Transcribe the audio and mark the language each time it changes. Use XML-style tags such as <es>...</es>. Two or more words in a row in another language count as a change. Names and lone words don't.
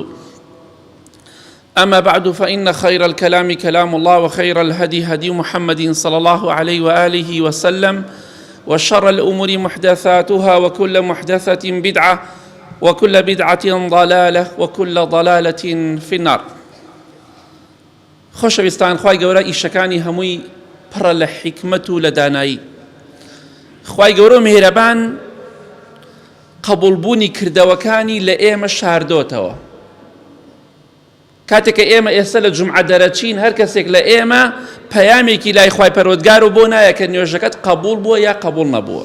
<ar>أما بعد، فإن خير الكلام كلام الله، وخير الهدي هدي محمد صلى الله عليه وآله وسلم، وشر الأمور محدثاتها، وكل محدثة بدعة، وكل بدعة ضلالة، وكل ضلالة في النار.</ar> <ckb>خۆشەویستان، خوای گەورە ئیشەکانی هەمووی پڕە لە حیکمەت و لە دانایی. خوای گەورە میهرەبان قبولبوونی کردەوەکانی لە ئێمە شاردۆتەوە. کاتێک ئێمە ئێستا لە جومعە دەرەچین، هەر کەسێک لە ئێمە پەیامێکی لای خوای پەروەردگار و بۆ نایە کە نوێژەکەت قبول بووە یا قبول نەبووە.</ckb>